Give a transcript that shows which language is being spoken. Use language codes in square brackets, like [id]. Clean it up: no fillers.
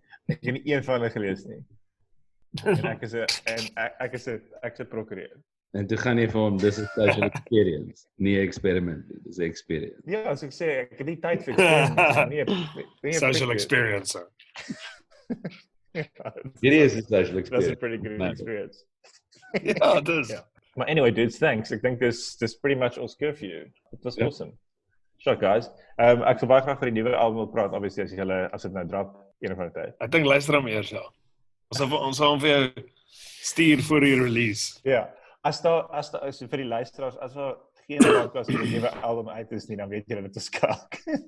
[af] Ek het nie een van hulle gelees nie. En ek is 'n prokureur. En toe gaan jy vir hom, dis 'n social experience, nie 'n experiment, dis 'n experience. Ja, as ek sê, ek het nie tyd vir experience nie. Social experience. Hierdie is 'n social [en] That's experience. a pretty good experience. [af] Ja, dis. [en] Yeah. [af] Maar [en] anyway, dudes, thanks. [af] Ek dink dis [en] pretty much all good for you. It was awesome. Sure, guys. [af] Ek sal baie graag vir die nuwe album wil praat, obviously as dit nou drop een of ander tyd. Ek dink luister hom eers ja. Ons sal hom vir jou stuur voor die release. Ja. As vir die luisteraars, as daar geen podcast vir die nuwe album uit is nie, dan weet julle dit is skak.